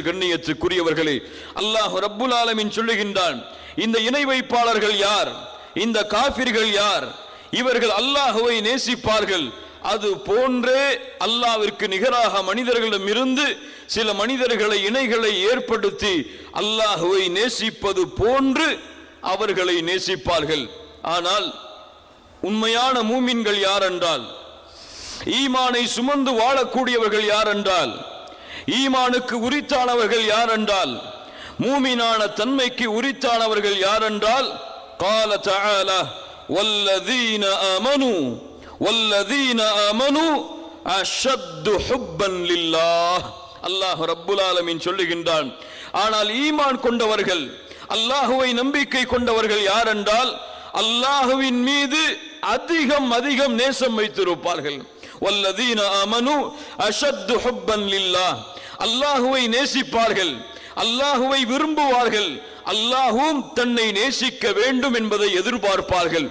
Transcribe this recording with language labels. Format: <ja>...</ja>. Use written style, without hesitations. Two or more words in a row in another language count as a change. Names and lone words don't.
<ta>கண்ணியத்துக்குரியவர்களே,</ta> <ar>الله رب العالمين</ar> <ta>சொல்லுகின்றான், இந்த இணை வைப்பாளர்கள் யார், இந்த காஃபிர்கள் யார், இவர்கள் அல்லாஹுவை நேசிப்பார்கள், அது போன்றே அல்லாஹ்விற்கு நிகராக மனிதர்களிடமிருந்து சில மனிதர்களை இணைகளை ஏற்படுத்தி அல்லாஹுவை நேசிப்பது போன்று அவர்களை நேசிப்பார்கள். ஆனால் உண்மையான மூமின்கள் யார் என்றால், ஈமானை சுமந்து வாழக்கூடியவர்கள் யார் என்றால், ஈமானுக்கு உரித்தானவர்கள் யார் என்றால், மூமினான தன்மைக்கு உரித்தானவர்கள் யார் என்றால்,</ta> <ar>قال تعالى والذين آمنوا أشد حبا لله. الله رب العالمين</ar> <ta>சொல்லுகின்றான், ஆனால் ஈமான் கொண்டவர்கள், அல்லாஹுவை நம்பிக்கை கொண்டவர்கள் யார் என்றால், அல்லாஹுவின் மீது அதிகம் நேசம் வைத்திருப்பார்கள்.</ta> <ar>والذين آمنوا أشد حبا لله,</ar> <ta>அல்லாஹுவை நேசிப்பார்கள், அல்லாஹுவை விரும்புவார்கள், அல்லாஹுவும் தன்னை நேசிக்க வேண்டும் என்பதை எதிர்பார்ப்பார்கள்.</ta>